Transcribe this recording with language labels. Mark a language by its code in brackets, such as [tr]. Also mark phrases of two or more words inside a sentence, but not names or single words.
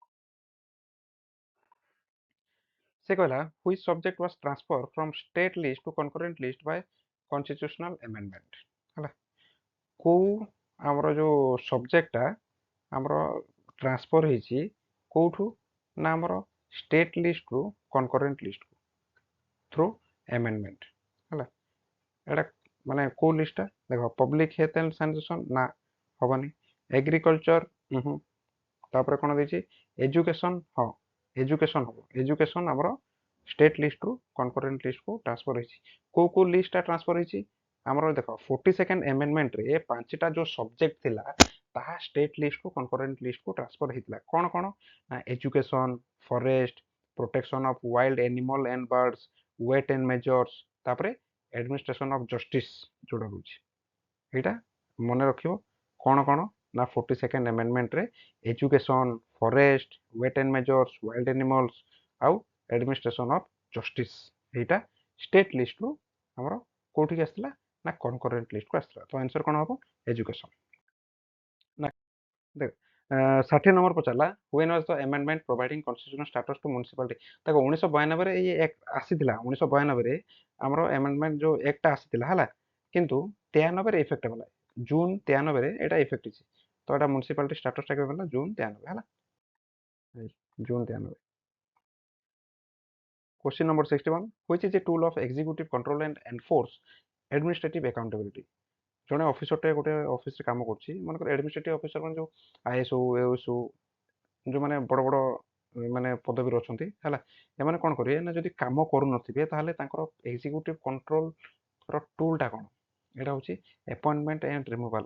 [or] ସେ କହିଲା [en] which subject was transfer from state list to concurrent list by constitutional amendment. [or] ହେଲା, କେଉଁ ଆମର ଯେଉଁ ସବଜେକ୍ଟଟା ଆମର ଟ୍ରାନ୍ସଫର୍ ହେଇଛି କେଉଁଠୁ ନା ଆମର [en] state listru concurrent listku through amendment. [or] ହେଲା, এটা ମାନେ କେଉଁ ଲିଷ୍ଟଟା ଦେଖ, [en] public health and sanitation [or] ନା ହବନି, ଏଗ୍ରିକଲଚର ତାପରେ କ'ଣ ଦେଇଛି ଏଜୁକେସନ, ହଁ ଏଜୁକେସନ ହବ, ଏଜୁକେସନ ଆମର [en] state listru concurrent listku [or] ଟ୍ରାନ୍ସଫର ହେଇଛି। କେଉଁ ଲିଷ୍ଟଟା ଟ୍ରାନ୍ସଫର ହେଇଛି ଆମର ଦେଖ [en] 42nd amendmentରେ [or] ଏ ପାଞ୍ଚଟା ଯେଉଁ ସବଜେକ୍ଟ ଥିଲା ତାହା [en] state listru concurrent listku [or] ଟ୍ରାନ୍ସଫର ହେଇଥିଲା। କ'ଣ କ'ଣ ନା [en] education, forest, protection of wild animal and birds, weight and measures, [or] ତାପରେ [en] administration of justice [or] ଯୋଉଟା ରହୁଛି। ଏଇଟା ମନେ ରଖିବ କ'ଣ କ'ଣ ନା [en] 42nd amendmentରେ education, forest, weight and measures, wild animals [or] ଆଉ [en] administration of justice, [or] ଏଇଟା [en] state listru [or] ଆମର କୋଉଠିକି ଆସିଥିଲା ନା [en] concurrent listku [or] ଆସିଥିଲା। ତ ଆନ୍ସର କ'ଣ ହବ ଏଜୁକେସନ। ନା ଦେଖ 60 ନମ୍ବର ପଚାରିଲା [en] when was the amendment providing constitutional status to municipality. [or] ଦେଖ 1992ରେ ଏଇ ଆକ୍ଟ ଆସିଥିଲା, 1992ରେ ଆମର amendment ଯେଉଁ ଆକ୍ଟଟା ଆସିଥିଲା ହେଲା, କିନ୍ତୁ 93ରେ ଇଫେକ୍ଟ ହେଲା, ଜୁନ 93ରେ ଏଇଟା ଇଫେକ୍ଟ ହେଇଛି। ତ ଏଇଟା [en] municipality statusଟା [or] କେବେ ହେଲା ଜୁନ 93 ହେଲା, ଜୁନ 93। [en] Question number 61 which is a tool of executive control and enforce administrative accountability। [or] ଜଣେ ଅଫିସରଟେ ଗୋଟେ ଅଫିସରେ କାମ କରୁଛି, ମନେକର [en] administrative officer [or] ମାନେ ଯେଉଁ ଆଇଏସ୍ ହଉ, ଏଏସ୍ ହଉ, ଯେଉଁମାନେ ବଡ଼ ବଡ଼ ମାନେ ପଦବୀରେ ଅଛନ୍ତି ହେଲା, ଏମାନେ କ'ଣ କରିବେ ନା ଯଦି କାମ କରୁନଥିବେ ତାହେଲେ ତାଙ୍କର [en] executive controlର toolଟା [or] କ'ଣ, ଏଇଟା ହେଉଛି [en] appointment and removal.